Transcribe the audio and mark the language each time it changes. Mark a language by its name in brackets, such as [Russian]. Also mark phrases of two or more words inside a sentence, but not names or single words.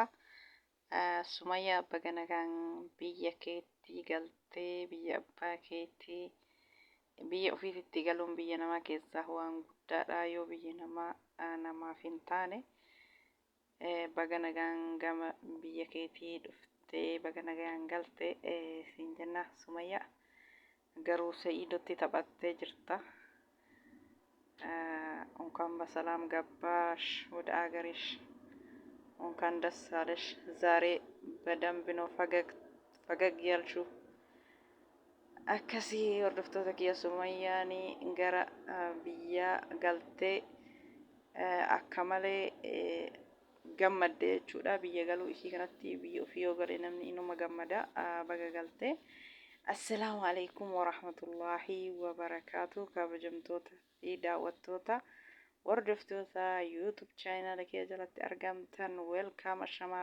[Oromo] Sumayyaa baga nagaan biyya keetti galtee biyya abbaa keetii biyya ofiitti galuun biyya namaa keessaa waan guddaadha. Yoo biyya namaa namaaf hin taane baga nagaan gama biyya keetii dhuftee baga nagaan galtee siin jenna Sumayyaa. Garuu Sa'iidotti taphattee jirta. [Amharic] እንኳን በሰላም ገባሽ ወደ አገርሽ እንኳን ደስ አለሽ ዛሬ በደንብ ነው ፈገግ ያልሽው [Oromo] akkasi hordoftoota kiyya Sumayyaanii gara biyya galtee akka malee gammadde jechuudha biyya galuu ishii kanatti biyya ofii yoo gale namni inuma gammada baga galtee [Arabic] السلام عليكم ورحمة الله وبركاته [Oromo] kabajamtoota fi daawwattoota hordoftoota YouTube channel kee jalatti argamtan welcome ashama